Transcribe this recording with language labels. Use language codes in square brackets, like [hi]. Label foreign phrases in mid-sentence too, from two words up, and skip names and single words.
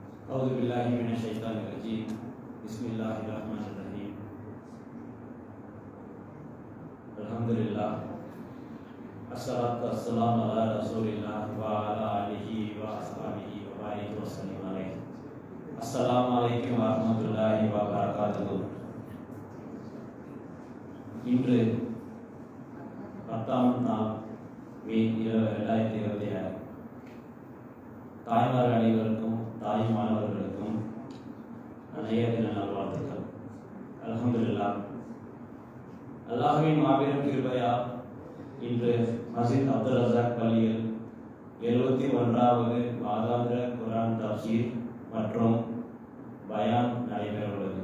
[ar] أعوذ بالله من الشيطان الرجيم بسم الله الرحمن الرحيم الحمد لله الصلاة والسلام على رسول الله وعلى آله وأصحابه وبارك وسلم عليه السلام عليكم ورحمة الله وبركاته. [ta] இன்று 10ஆம் நாள் மே 2026 தாய்மார் அனைவருக்கும் தாய் மாணவர்களுக்கும் அநேக தின நல்வாழ்த்துக்கள். அல்ஹம்துலில்லாஹ், அல்லாஹ்வின் மாபெரும் கிருபையால் இன்று மஸ்ஜித் அப்துல் ரஸாக் பள்ளியில் 71வது மாதாந்திர குர்ஆன் தஃப்சீர் மற்றும் பயான் நடைபெறவுள்ளது.